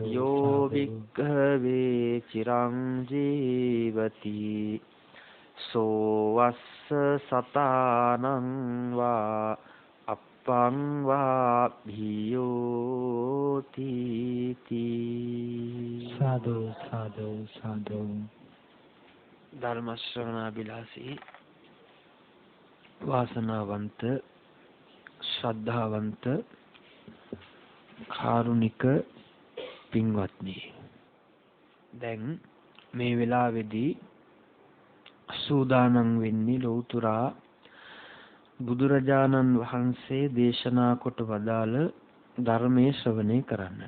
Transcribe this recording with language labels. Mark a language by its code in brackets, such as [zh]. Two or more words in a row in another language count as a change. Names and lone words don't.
[pi] යෝ භික්ඛවේ චිරං ජීවති සෝවස්ස සතානං වා අප්පං වා භියෝති. [si] සාදු සාදු සාදු. ධර්ම ශ්‍රවණාබිලාසී වාසනාවන්ත ශ්‍රද්ධාවන්ත කාරුණික පින්වත්නි, දැන් මේ වෙලාවේදී සූදානම් වෙන්නේ ලෞතුරා බුදුරජාණන් වහන්සේ දේශනා කොට වදාළ ධර්මයේ ශ්‍රවණය කරන්නට.